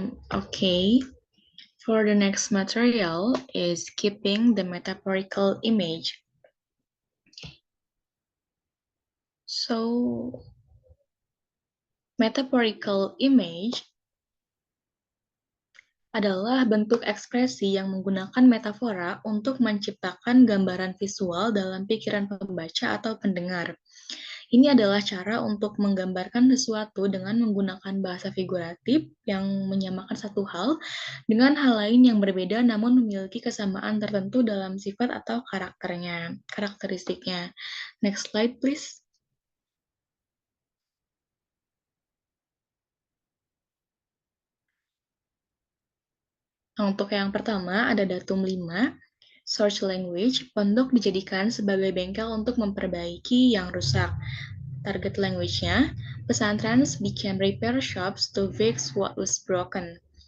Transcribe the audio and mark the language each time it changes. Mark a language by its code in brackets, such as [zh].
[en] Okay, for the next material is keeping the metaphorical image. [id] So, metaphorical image adalah bentuk ekspresi yang menggunakan metafora untuk menciptakan gambaran visual dalam pikiran pembaca atau pendengar. Ini adalah cara untuk menggambarkan sesuatu dengan menggunakan bahasa figuratif yang menyamakan satu hal dengan hal lain yang berbeda namun memiliki kesamaan tertentu dalam sifat atau karakteristiknya. [en] Next slide, please. [id] Untuk yang pertama ada datum 5, Search language, untuk dijadikan sebagai bengkel untuk memperbaiki yang rusak. [en] Target language-nya, pesantren became repair shops to fix what was broken.